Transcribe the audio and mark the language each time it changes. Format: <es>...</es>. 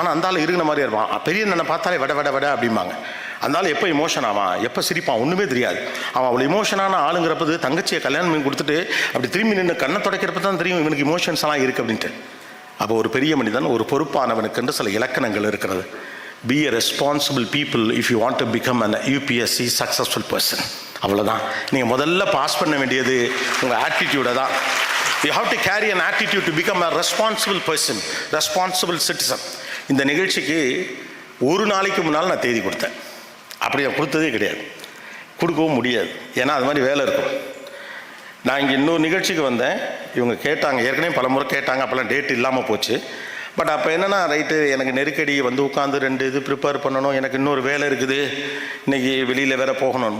<ta>ஆனால் அந்த ஆள் இருக்கிற மாதிரி இருப்பான். பெரிய அண்ணனை பார்த்தாலே வட வட வட அப்படிம்பாங்க. அந்த ஆள் எப்போ இமோஷன் ஆவான், எப்போ சிரிப்பான் ஒன்றுமே தெரியாது. அவன் அவ்வளோ இமோஷனான ஆளுங்கிறப்பது தங்கச்சியை கல்யாணம் பண்ணி கொடுத்துட்டு அப்படி திரும்பி நின்று கண்ணை துடைக்கிறப்ப தான் தெரியும் இவனுக்கு இமோஷன்ஸ் எல்லாம் இருக்குது அப்படின்ட்டு. அப்போ ஒரு பெரிய மனிதன், ஒரு பொறுப்பானவனுக்கு என்று சில இலக்கணங்கள் இருக்கிறது.</ta> <en>Be a responsible people if you want to become an UPSC successful person.</en> <ta>அவ்வளோதான். நீங்கள் முதல்ல பாஸ் பண்ண வேண்டியது உங்கள் ஆட்டிடியூடை தான்.</ta> <en>You have to carry an attitude to become a responsible person, responsible citizen.</en> <ta>இந்த நிகழ்ச்சிக்கு ஒரு நாளைக்கு முன்னால் நான் தேதி கொடுத்தேன். அப்படி நான் கொடுத்ததே கிடையாது, கொடுக்கவும் முடியாது. ஏன்னா அது மாதிரி வேலை இருக்கும். நான் இங்கே இன்னொரு நிகழ்ச்சிக்கு வந்தேன். இவங்க கேட்டாங்க, ஏற்கனவே பல முறை கேட்டாங்க, அப்போல்லாம் டேட் இல்லாமல் போச்சு. பட் அப்போ என்னென்னா, ரைட்டு எனக்கு நெருக்கடி வந்து உட்காந்து 2 இது ப்ரிப்பேர் பண்ணணும், எனக்கு இன்னொரு வேலை இருக்குது, இன்றைக்கி வெளியில் வேறு போகணும்.</ta>